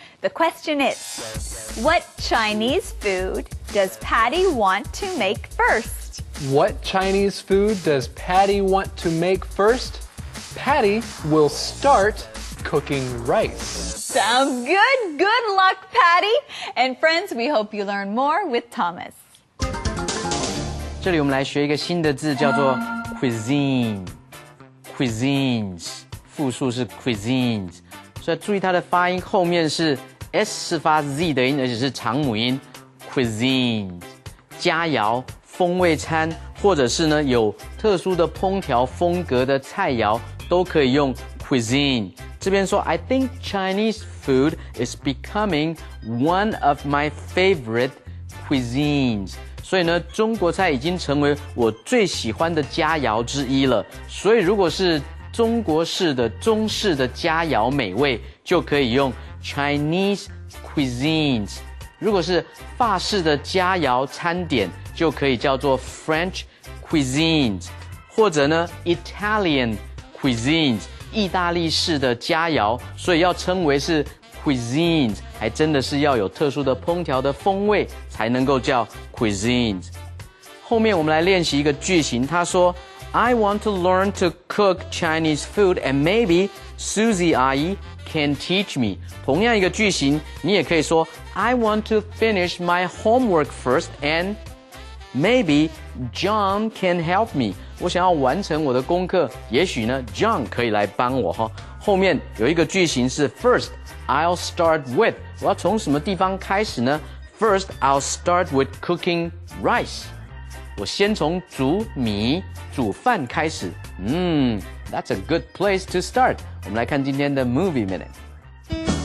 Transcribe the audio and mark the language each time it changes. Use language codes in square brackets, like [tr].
[en] The question is, what Chinese food does Patty want to make first? What Chinese food does Patty want to make first? Patty will start cooking rice. Sounds good. Good luck, Patty. And friends, we hope you learn more with Thomas. [zh] 这里我们来学一个新的字，叫做 cuisine。 cuisines， 复数是 cuisines， 所以注意它的发音后面是 S 是发 Z 的音，而且是长母音 cuisines。佳肴、风味餐，或者是呢有特殊的烹调风格的菜肴，都可以用 cuisine。这边说 [en] I think Chinese food is becoming one of my favorite cuisines。 [zh] 所以呢，中国菜已经成为我最喜欢的佳肴之一了。所以如果是中国式的中式的佳肴美味，就可以用 Chinese cuisines。如果是法式的佳肴餐点，就可以叫做 French cuisines， 或者呢 Italian cuisines， 意大利式的佳肴。所以要称为是 cuisines， 还真的是要有特殊的烹调的风味才能够叫 cuisines。后面我们来练习一个句型，他说 [en] I want to learn to cook Chinese food and maybe Susie [zh] 阿姨 [en] can teach me。 [zh] 同样一个句型，你也可以说 [en] I want to finish my homework first and maybe John can help me。 [zh] 我想要完成我的功课，也许呢 John 可以来帮我哈。后面有一个句型是 [en] First I'll start with， [zh] 我要从什么地方开始呢？ [en] First I'll start with cooking rice， [zh] 我先从煮米煮饭开始。 [en] That's a good place to start。 [zh] 我们来看今天的 Movie Minute。